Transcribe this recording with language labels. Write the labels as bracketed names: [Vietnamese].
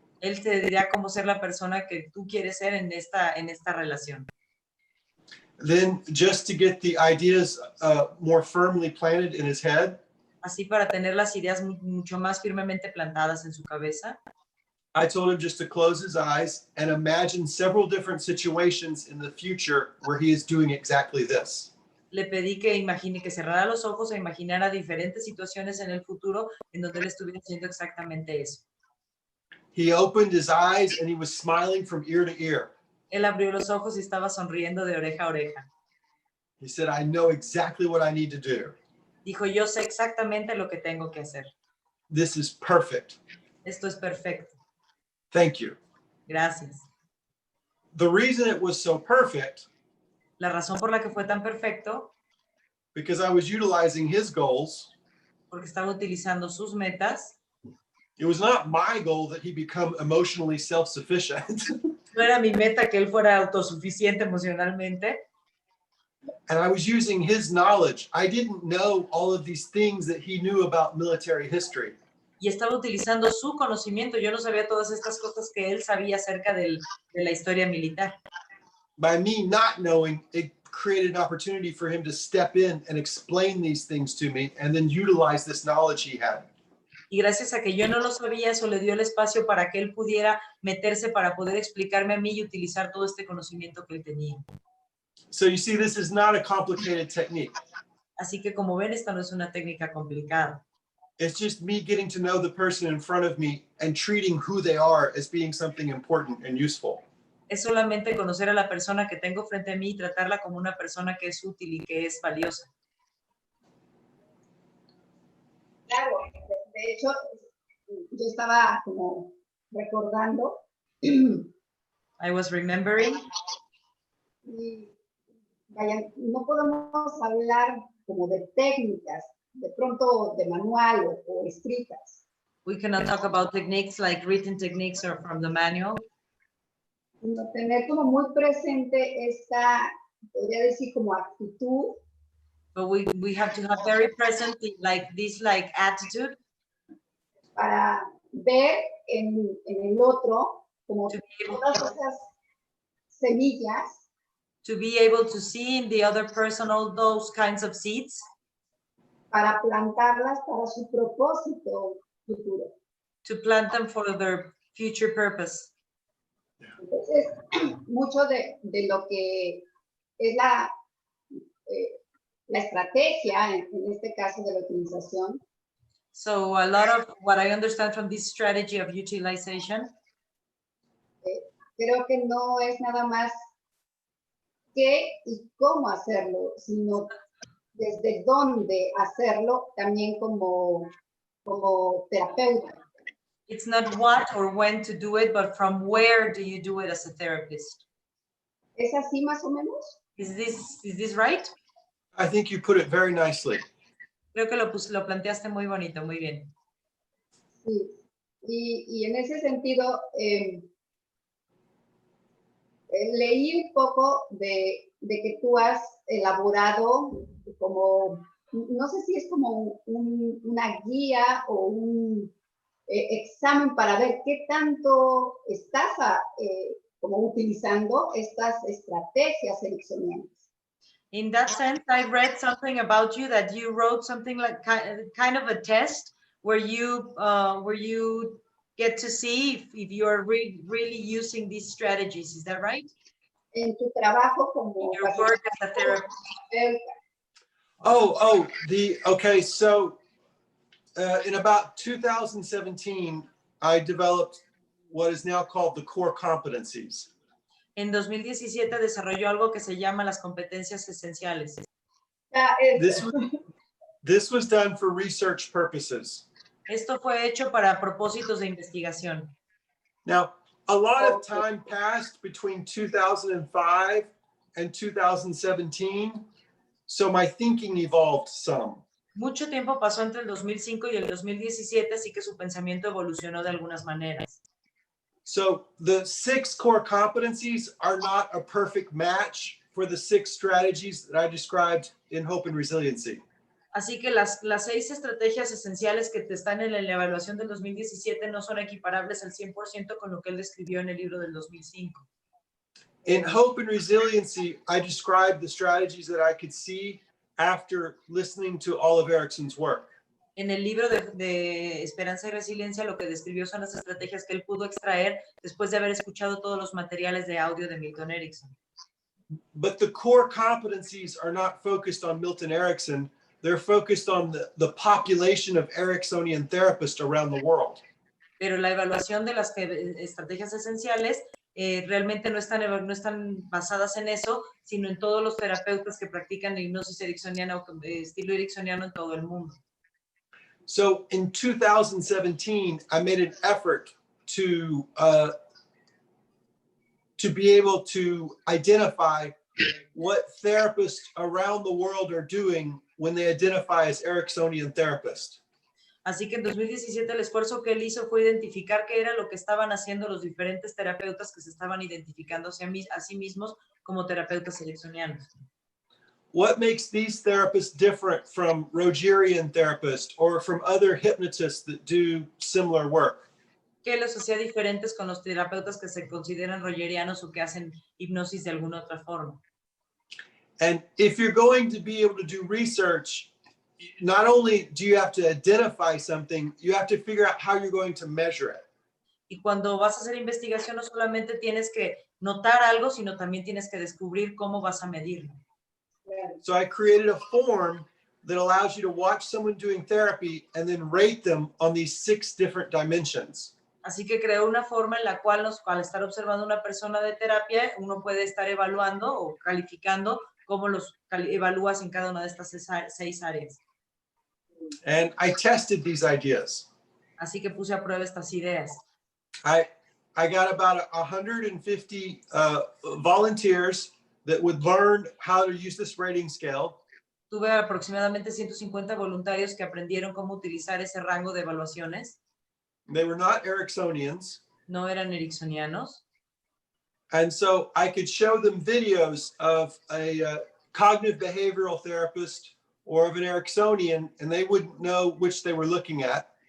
[Spanish] Él te dirá cómo ser la persona que tú quieres ser en esta relación. [English] Then, just to get the ideas more firmly planted in his head, [Spanish] Así, para tener las ideas mucho más firmemente plantadas en su cabeza, [English] I told him just to close his eyes and imagine several different situations in the future where he is doing exactly this. [Spanish] le pedí que cerrara los ojos e imaginara diferentes situaciones en el futuro en donde él estuviera haciendo exactamente eso. [English] He opened his eyes and he was smiling from ear to ear. [Spanish] Él abrió los ojos y estaba sonriendo de oreja a oreja. [English] He said, I know exactly what I need to do. [Spanish] Dijo: yo sé exactamente lo que tengo que hacer. [English] This is perfect. [Spanish] Esto es perfecto. [English] Thank you. [Spanish] Gracias. [English] The reason it was so perfect, [Spanish] La razón por la que fue tan perfecto, [English] because I was utilizing his goals. [Spanish] porque estaba utilizando sus metas. [English] It was not my goal that he become emotionally self-sufficient. [Spanish] No era mi meta que él fuera autosuficiente emocionalmente. [English] And I was using his knowledge. I didn't know all of these things that he knew about military history. [Spanish] Y estaba utilizando su conocimiento. Yo no sabía todas estas cosas que él sabía acerca de la historia militar. [English] By me not knowing, it created an opportunity for him to step in and explain these things to me and then utilize this knowledge he had. [Spanish] Y gracias a que yo no lo sabía, eso le dio el espacio para que él pudiera meterse para poder explicarme a mí y utilizar todo este conocimiento que él tenía. [English] So you see, this is not a complicated technique. [Spanish] Así que, como ven, esta no es una técnica complicada. [English] It's just me getting to know the person in front of me and treating who they are as being something important and useful. [Spanish] Es solamente conocer a la persona que tengo frente a mí y tratarla como una persona que es útil y que es valiosa. Claro, de hecho, yo estaba como recordando. [English] I was remembering. [Spanish] Y vaya, no podemos hablar como de técnicas, de pronto de manual o escritas. [English] We cannot talk about techniques like written techniques or from the manual. [Spanish] Sino tener como muy presente esta, podría decir, como actitud. [English] But we have to have very present this attitude. [Spanish] Para ver en el otro como todas esas semillas. [English] To be able to see in the other person all those kinds of seeds. [Spanish] Para plantarlas para su propósito futuro. [English] To plant them for their future purpose. [Spanish] Entonces, mucho de lo que es la estrategia, en este caso de la utilización. [English] So a lot of what I understand from this strategy of utilization. [Spanish] Creo que no es nada más qué y cómo hacerlo, sino desde dónde hacerlo también como terapeuta. [English] It's not what or when to do it, but from where do you do it as a therapist? [Spanish] ¿Es así más o menos? [English] Is this right? I think you put it very nicely. [Spanish] Creo que lo planteaste muy bonito, muy bien. Sí. Y en ese sentido, leí un poco de que tú has elaborado como, no sé si es como una guía o un examen para ver qué tanto estás como utilizando estas estrategias ericksonianas. [English] In that sense, I read something about you that you wrote something like kind of a test where you get to see if you're really using these strategies. Is that right? [Spanish] En tu trabajo como [English] Your work as a therapist. Okay, so in about 2017, I developed what is now called the core competencies. [Spanish] En 2017 desarrolló algo que se llama las competencias esenciales. [English] This was done for research purposes. [Spanish] Esto fue hecho para propósitos de investigación. [English] Now, a lot of time passed between 2005 and 2017, so my thinking evolved some. [Spanish] Mucho tiempo pasó entre el 2005 y el 2017, así que su pensamiento evolucionó de algunas maneras. [English] So the 6 core competencies are not a perfect match for the 6 strategies that I described in Hope and Resiliency. [Spanish] Así que las 6 estrategias esenciales que te están en la evaluación del 2017 no son equiparables al 100% con lo que él describió en el libro del 2005. [English] In Hope and Resiliency, I described the strategies that I could see after listening to all of Erickson's work. [Spanish] En el libro de Esperanza y Resiliencia, lo que describió son las estrategias que él pudo extraer después de haber escuchado todos los materiales de audio de Milton Erickson. [English] But the core competencies are not focused on Milton Erickson. They're focused on the population of Ericksonian therapists around the world. [Spanish] Pero la evaluación de las estrategias esenciales realmente no están basadas en eso, sino en todos los terapeutas que practican la hipnosis ericksoniana o estilo ericksoniano en todo el mundo. [English] So in 2017, I made an effort to be able to identify what therapists around the world are doing when they identify as Ericksonian therapists. [Spanish] Así que en 2017 el esfuerzo que él hizo fue identificar qué era lo que estaban haciendo los diferentes terapeutas que se estaban identificando a sí mismos como terapeutas ericksonianos. [English] What makes these therapists different from Rogerian therapists or from other hypnotists that do similar work? [Spanish] ¿Qué los hacía diferentes con los terapeutas que se consideran rogerianos o que hacen hipnosis de alguna otra forma? [English] And if you're going to be able to do research, not only do you have to identify something, you have to figure out how you're going to measure it. [Spanish] Y cuando vas a hacer investigación, no solamente tienes que notar algo, sino también tienes que descubrir cómo vas a medirlo. [English] So I created a form that allows you to watch someone doing therapy and then rate them on these 6 different dimensions. [Spanish] Así que creó una forma en la cual al estar observando una persona de terapia, uno puede estar evaluando o calificando cómo los evalúas en cada una de estas 6 áreas. [English] And I tested these ideas. [Spanish] Así que puse a prueba estas ideas. [English] I got about 150 volunteers that would learn how to use this rating scale. [Spanish] Tuve aproximadamente 150 voluntarios que aprendieron cómo utilizar ese rango de evaluaciones. [English] They were not Ericksonians. [Spanish] No eran ericksonianos. [English] And so I could show them videos of a cognitive behavioral therapist or of an Ericksonian, and they wouldn't know which they were looking at.